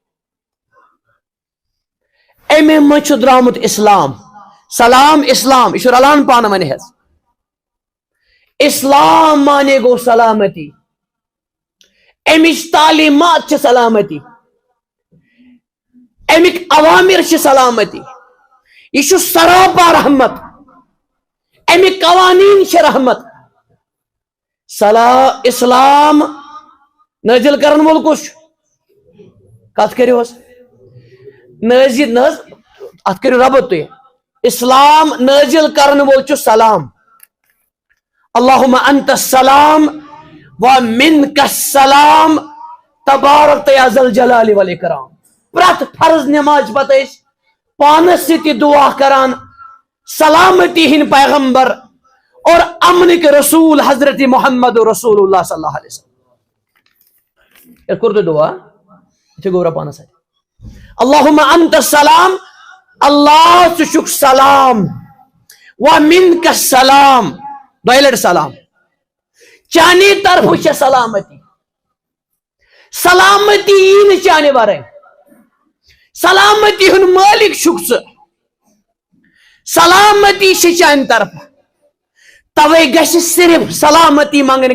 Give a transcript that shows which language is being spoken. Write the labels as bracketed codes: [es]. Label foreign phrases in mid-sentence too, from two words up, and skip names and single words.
[ks] اَمے منٛز چھُ درامُت اسلام سلام اسلام یہ چھُ رلان پانہٕ ؤنۍ حظ اسلام مانے گوٚو سلامتی امِچ تعلیمات چھِ سلامتی امِکۍ عوامر چھِ سلامتی یہ چھُ سراپا رحمت امِکۍ قوانین چھِ رحمت اسلام نٲزِل کرن وول کُس چھُ کتھ کٔرِو حظ نٲزِل نہ حظ اتھ کٔرِو ربط تُہۍ اسلام نٲزِل کرن وول چھُ سلام [ar] اللہُمَّ انت السلام ومنک السلام تبارک یا ذا الجلال والاکرام [ks] پرٛٮ۪تھ فرض نماز پتہٕ ٲسۍ پانس سۭتۍ دعا کران سلامتی ہٕنٛدۍ پیغمبر اور امنٕکۍ رسول حضرت محمد رسول اللہ [ar] صلی اللہ علیہ [ks] وسلم کوٚر تۄہہِ دعا یِتھُے گوٚو رۄبانس اتھِ [ar] اللہُمَّ انت السلام [ks] اللہ ژٕ چھُکھ سلام [ar] ومنک السلام [ks] دۄیہِ لٹہِ سلام چانے طرفہٕ چھےٚ سلامتی سلامتی یی نہٕ چانہِ ورٲے سلامتی ہُنٛد مٲلِک چھُکھ ژٕ سلامتی چھِ چانہِ طرفہٕ توے گژھِ صرف سلامتی منگٕنۍ